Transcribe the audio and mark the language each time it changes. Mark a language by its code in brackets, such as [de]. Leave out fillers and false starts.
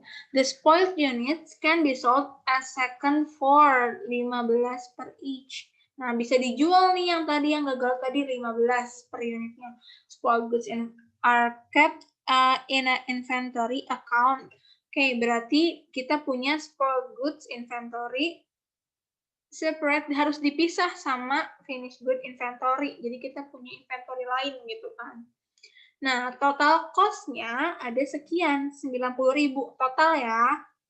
[en] The spoiled units can be sold as second for 15 per each. [id] Nah, bisa dijual nih yang tadi yang gagal tadi 15 per unitnya. [en] Spoiled goods are kept in an inventory account. [id] Oke, berarti kita punya spoiled goods inventory separate, harus dipisah sama finished good inventory. Jadi kita punya inventory lain gitu kan. Nah, total cost-nya ada sekian, 90.000 total ya.